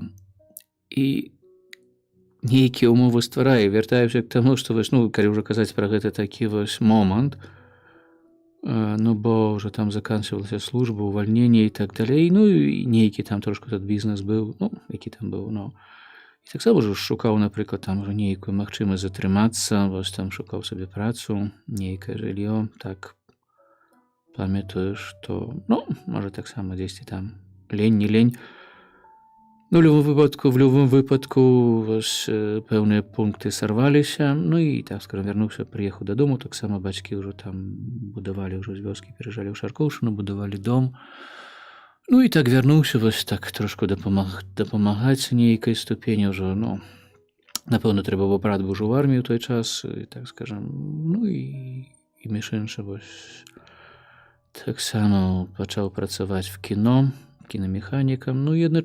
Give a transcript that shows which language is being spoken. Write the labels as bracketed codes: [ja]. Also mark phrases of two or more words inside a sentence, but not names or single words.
[be] І нейкія ўмовы стварае, вяртаюся к таму, што вось, ну, калі ўжо казаць пра гэта такі вось момант, ну, бо ўжо там заканчвалася служба, увальненне і так далей, ну, і нейкі там трошку тут бізнес быў, ну, які там быў, ну, Таксама ўжо шукаў, напрыклад, там ужо нейкую магчымасць затрымацца, вось там шукаў сабе працу, нейкае жыллё. Так памятаю, што, ну, можа, таксама дзесьці там лень, не лень. Ну, в любым выпадку вось пэўныя пункты сарваліся. Ну і, так скажам, вярнуўся, прыехаў дадому. Таксама бацькі ўжо там будавалі, ўжо з вёскі пераязджалі ў Шаркоўшчыну, будавалі дом. Ну і так вярнуўся, вось так трошку дапамагаць нейкай ступені ўжо, ну, напэўна, трэба бо брат быў ужо ў арміі ў той час, і, так скажам, ну і між іншым, вось таксама пачаў працаваць в кіно, кінамеханікам, ну і